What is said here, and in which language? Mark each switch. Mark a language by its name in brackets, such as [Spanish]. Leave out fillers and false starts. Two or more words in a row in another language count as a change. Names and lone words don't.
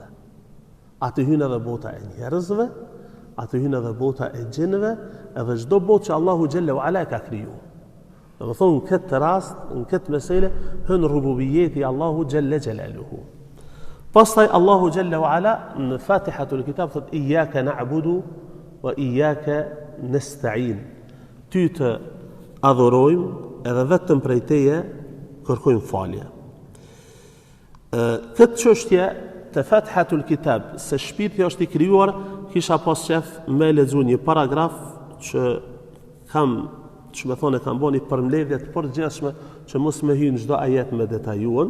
[Albanian] Atë hyn edhe bota e njerëzve, atë hyn edhe bota e gjinëve, edhe çdo botë që Allahu [Arabic] جل وعلا [Albanian] ka krijuar. Dhe më thonë në këtë rast, në këtë mesele, hën rububijeti Allahu [Arabic] جل جلاله. [Albanian] Pastaj Allahu [Arabic] جل وعلا [Albanian] në Fatihatul Kitab thot [Arabic] إياك نعبد وإياك نستعين. [Albanian] Ty të adhurojmë edhe vetëm prej teje kërkojmë falje. Këtë çështje të Fatihatul Kitab se shpirti është i krijuar, kisha pas qef me lexuar një paragraf që me thonë kam bënë përmbledhje të përgjithshme që mos me hyjë në çdo ajet me detajuan.